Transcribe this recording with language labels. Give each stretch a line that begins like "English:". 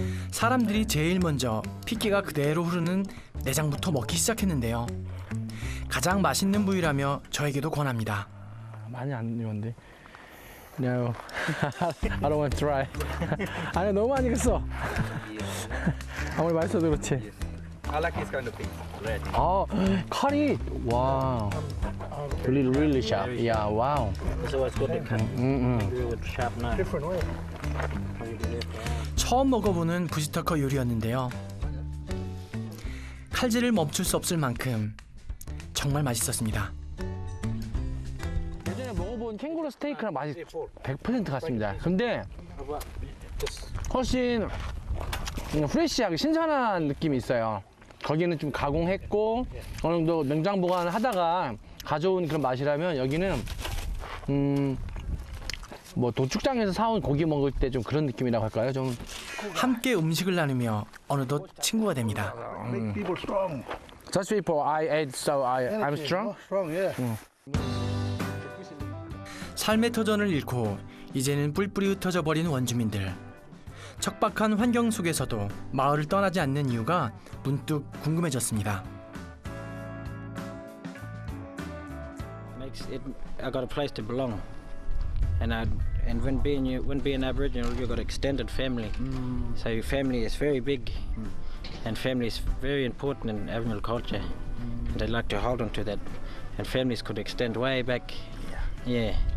Korean: 사람들이 제일 먼저 피기가 그대로 흐르는 내장부터 먹기 시작했는데요. 가장 맛있는 부위라며 저에게도 권합니다. 많이 안 익었는데.
English: No, I don't want to try.
Korean: 아니 너무 많이 익었어. 아무리 맛있어도 그렇지.
English: I like this kind of thing. Red. 카리. 와우. Really sharp. Yeah, wow. It's always good to cut with sharp knife.
Korean: 처음 먹어보는 부시터커 요리였는데요. 칼질을 멈출 수 없을 만큼 정말 맛있었습니다. 예전에 먹어본 캥거루 스테이크랑 맛이 100% 같습니다. 근데 훨씬 프레시하게 신선한 느낌이 있어요. 거기는 좀 가공했고 어느 정도 냉장 보관하다가 가져온 그런 맛이라면 여기는 뭐 도축장에서 사온 고기 먹을 때 좀 그런 느낌이라고 할까요? 좀 함께 음식을 나누며 어느덧 친구가 됩니다.
English: Make people strong. Such people I ate so I'm strong. Strong, yeah.
Korean: 삶의 터전을 잃고 이제는 뿔뿔이 흩어져 버린 원주민들. 척박한 환경 속에서도 마을을 떠나지 않는 이유가 문득 궁금해졌습니다.
English: Makes it. I got a place to belong, and when being Aboriginal, you got extended family. So your family is very big, and family is very important in Aboriginal culture. And they like to hold on to that, and families could extend way back. Yeah.